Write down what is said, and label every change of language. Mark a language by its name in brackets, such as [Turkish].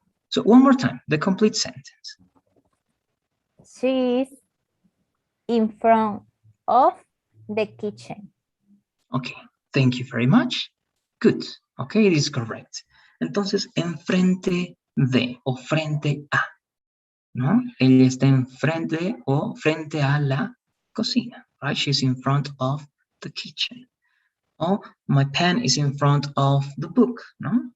[English] So one more time, the complete sentence. She is in front of the kitchen. Okay, thank you very much. Good. Okay, it is correct. [Spanish] Entonces, enfrente de o frente a, ¿no? Ella está enfrente o frente a la cocina, [English] right? She's in front of the kitchen. Oh, my pen is in front of the book, ¿no?